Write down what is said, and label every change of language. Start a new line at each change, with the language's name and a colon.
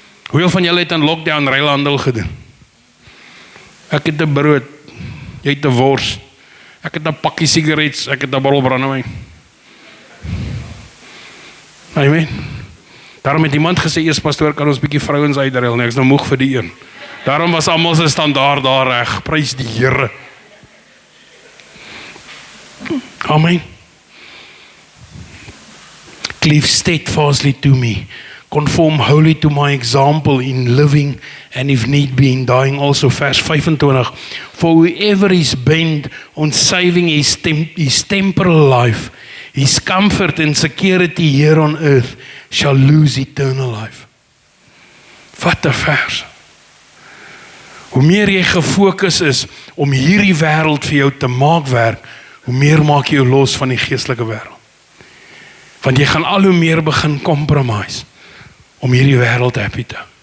Afrikaans: Hoeveel van julle het aan lockdown ruilhandel gedoen? Ek het 'n brood, jy het 'n wors, ek het 'n pakkie sigarette, ek het 'n bottel brandewyn. Amen. Daarom het iemand gesê, eers pastoor, kan ons bietjie vrouens uitruil, nee, ek is nou moeg vir die een. Daarom was almal se standaard daar reg, prys die Here. Amen.
English: Cleave steadfastly to me, conform wholly to my example in living and if need be in dying also. Vers 25, for whoever is bent on saving his temporal life, his comfort and security here on earth shall lose eternal life.
Afrikaans: Wat 'n vers. Hoe meer jy gefokus is om hierdie wêreld vir jou te maak werk, hoe meer maak jy jou los van die geestelike wêreld. Want jy gaan al hoe meer begin compromise om hierdie wêreld happy te.